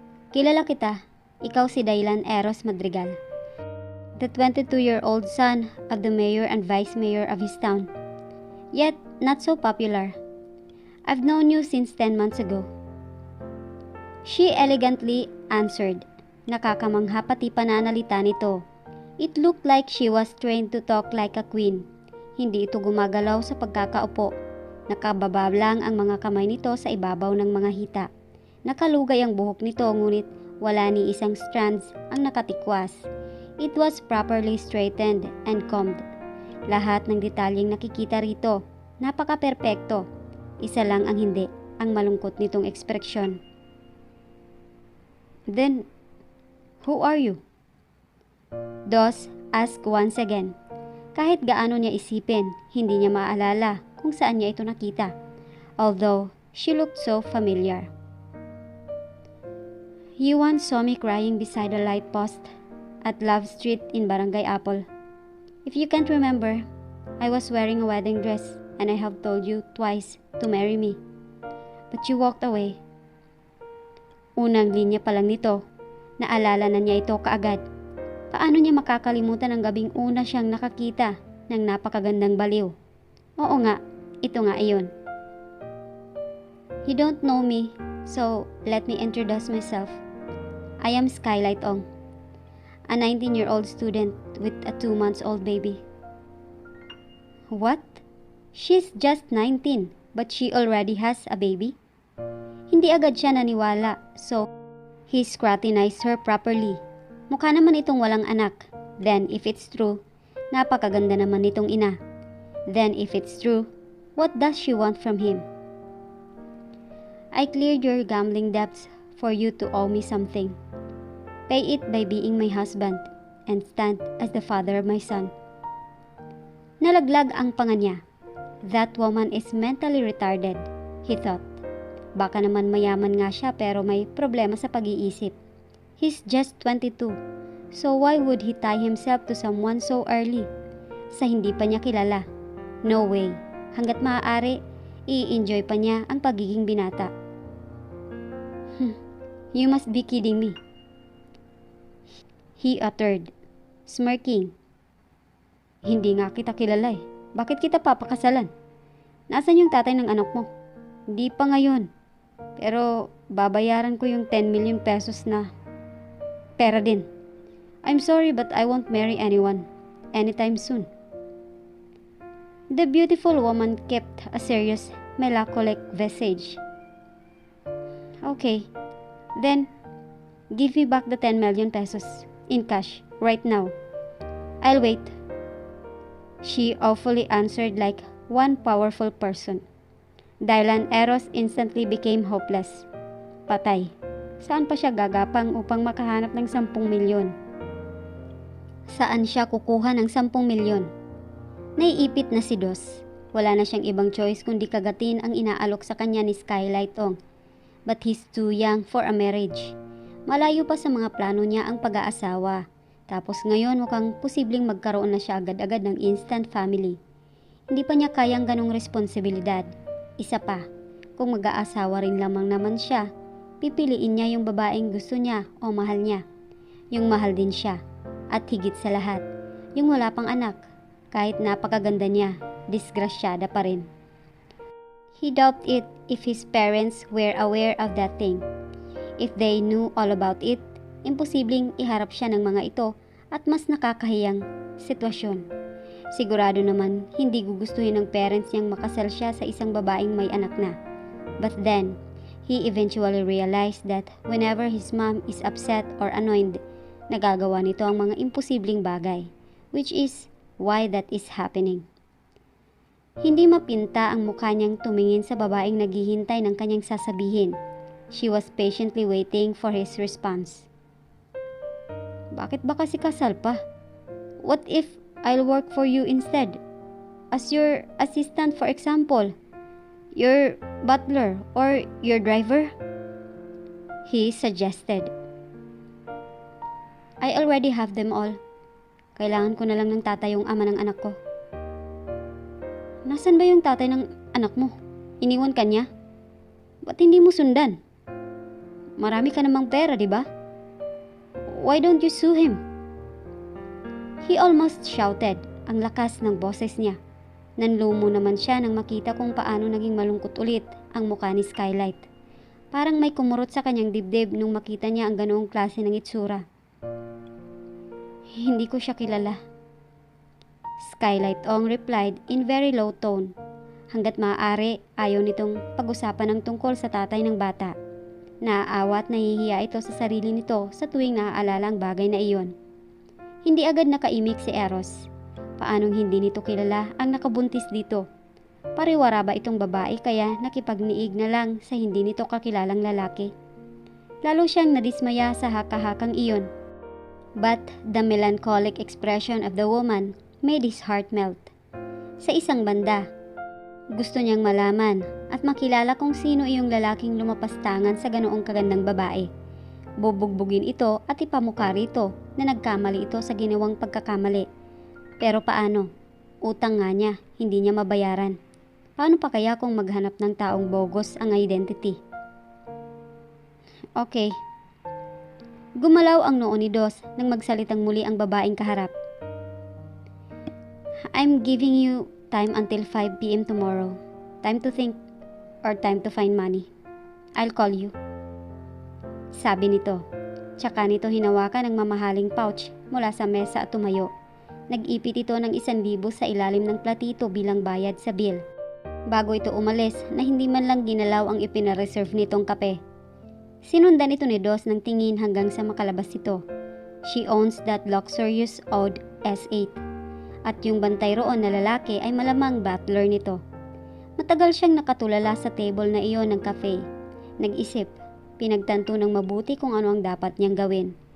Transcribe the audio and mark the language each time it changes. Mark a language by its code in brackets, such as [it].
[tl] Kilala kita, ikaw si [en] Dylan Eros Madrigal, the 22-year-old son of the mayor and vice mayor of his town, yet not so popular. I've known you since 10 months ago. She elegantly answered. [tl] Nakakamangha pati pananalita nito. [en] It looked like she was trained to talk like a queen. [tl] Hindi ito gumagalaw sa pagkakaupo. Nakababa lang ang mga kamay nito sa ibabaw ng mga hita. Nakalugay ang buhok nito ngunit wala ni isang strands ang nakatikwas. [en] It was properly straightened and combed. [tl] Lahat ng detalyeng nakikita rito, napaka-perpekto. Isa lang ang hindi, ang malungkot nitong ekspresyon. [en] Then, who are you? Dos asked once again. [tl] Kahit gaano niya isipin, hindi niya maalala kung saan niya ito nakita. [en] Although, she looked so familiar. You once saw me crying beside a light post at Love Street in Barangay Apple. If you can't remember, I was wearing a wedding dress and I have told you twice to marry me. But you walked away. [tl] Unang linya pa lang nito, naalala na niya ito kaagad. Paano niya makakalimutan ang gabing una siyang nakakita ng napakagandang baliw? Oo nga, ito nga iyon. [en] You don't know me, so let me introduce myself. I am Skylight Ong, a 19-year-old student with a 2-month-old baby. What? She's just 19, but she already has a baby? [tl] Hindi agad siya naniwala, [en] so he scrutinized her properly. [tl] Mukha naman itong walang anak. [en] Then if it's true, [tl] napakaganda naman nitong ina. [en] Then if it's true, what does she want from him? I cleared your gambling debts for you to owe me something. Pay it by being my husband and stand as the father of my son. [tl] Nalaglag ang panga niya. [en] That woman is mentally retarded, he thought. [tl] Baka naman mayaman nga siya pero may problema sa pag-iisip. [en] He's just 22, so why would he tie himself to someone so early? [tl] Sa hindi pa niya kilala. [en] No way. [tl] Hanggat maaari, i-enjoy pa niya ang pagiging binata. [en] You must be kidding me, he uttered, smirking. [tl] Hindi nga kita kilala eh. Bakit kita papakasalan? Nasaan yung tatay ng anak mo? Hindi pa ngayon. Pero babayaran ko yung 10 million pesos na pera din. [en] I'm sorry but I won't marry anyone anytime soon. The beautiful woman kept a serious, melancholic visage. Okay, then give me back the 10 million pesos in cash right now. I'll wait. She awfully answered like one powerful person. Dylan Eros instantly became hopeless. [tl] Patay. Saan pa siya gagapang upang makahanap ng 10 milyon? Saan siya kukuha ng 10 milyon? Naiipit na si Dos. Wala na siyang ibang choice kundi kagatin ang inaalok sa kanya ni Skylight Ong. [en] But he's too young for a marriage. [tl] Malayo pa sa mga plano niya ang pag-aasawa. Tapos ngayon mukhang posibleng magkaroon na siya agad-agad ng instant family. Hindi pa niya kayang ganong responsibilidad. Isa pa, kung mag-aasawa rin lamang naman siya, pipiliin niya yung babaeng gusto niya o mahal niya. Yung mahal din siya. At higit sa lahat, yung wala pang anak. Kahit napakaganda niya, disgrasyada pa rin. [en] He doubted it if his parents were aware of that thing. If they knew all about it, [tl] imposibleng iharap siya ng mga ito at mas nakakahiyang sitwasyon. Sigurado naman hindi gugustuhin ng parents niyang makasal siya sa isang babaeng may anak na. [en] But then, he eventually realized that whenever his mom is upset or annoyed, [tl] nagagawa nito ang mga imposibleng bagay, [en] which is why that is happening. [tl] Hindi mapinta ang mukha niyang tumingin sa babaeng naghihintay ng kanyang sasabihin. [en] She was patiently waiting for his response. [tl] Bakit ba kasi kasal pa? [en] What if I'll work for you instead? As your assistant, for example. Your butler or your driver? He suggested. I already have them all. [tl] Kailangan ko na lang ng tatay yung ama ng anak ko. Nasaan ba yung tatay ng anak mo? Iniwan ka niya? Ba't hindi mo sundan? Marami ka namang pera, di ba? [en] Why don't you sue him? He almost shouted. [tl] Ang lakas ng boses niya. Nanlumo naman siya nang makita kung paano naging malungkot ulit ang mukha ni Skylight. Parang may kumurot sa kanyang dibdib nung makita niya ang ganoong klase ng itsura. Hindi ko siya kilala. [en] Skylight Ong replied in very low tone. [tl] Hanggat maaari, ayaw nitong pag-usapan ng tungkol sa tatay ng bata. Naaawa at nahihiya ito sa sarili nito sa tuwing naaalala ang bagay na iyon. Hindi agad nakaimik si Eros. Paanong hindi nito kilala ang nakabuntis dito? Pariwara ba itong babae kaya nakipagniig na lang sa hindi nito kakilalang lalaki? Lalo siyang nadismaya sa haka-hakang iyon. [en] But the melancholic expression of the woman made his heart melt. [tl] Sa isang banda, gusto niyang malaman at makilala kung sino iyong lalaking lumapastangan sa ganoong kagandang babae. Bubugbugin ito at ipamukha rito na nagkamali ito sa ginawang pagkakamali. Pero paano? Utang nga niya, hindi niya mabayaran. Paano pa kaya kung maghanap ng taong bogus ang identity? Okay. Gumalaw ang noo ni Dos nang magsalitang muli ang babaeng kaharap. [en] I'm giving you time until 5 p.m. tomorrow. Time to think or time to find money. I'll call you. [tl] Sabi nito. Tsaka nito hinawakan ang mamahaling pouch mula sa mesa at tumayo. Nag-ipit ito ng 1,000 sa ilalim ng platito bilang bayad sa bill. Bago ito umalis na hindi man lang ginalaw ang ipinareserve nitong kape. Sinundan ito ni Dos ng tingin hanggang sa makalabas ito. [en] She owns that luxurious old S8. [tl] At yung bantay roon na lalaki ay malamang butler nito. Matagal siyang nakatulala sa table na iyon ng cafe. Nag-isip, pinagtanto ng mabuti kung ano ang dapat niyang gawin.